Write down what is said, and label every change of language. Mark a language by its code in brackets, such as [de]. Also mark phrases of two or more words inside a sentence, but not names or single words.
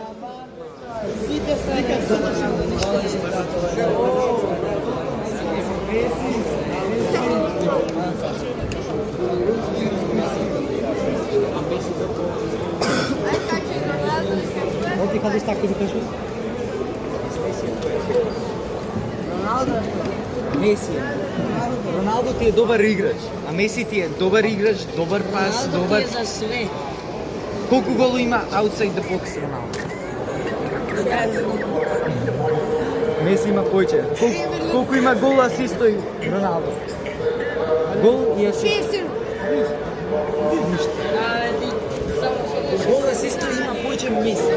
[mk] Оти кажеш така да кажеш? Меси. Роналдо ти е добар играч, а Меси ти е добар играч, добар пас, добар... [sr] За све. [mk] Колку голо има [en] outside the box [mk] Роналдо? Меси има повеќе. Колку има гол асист тој Роналдо? Гол и асист. Гол асист има повеќе Меси.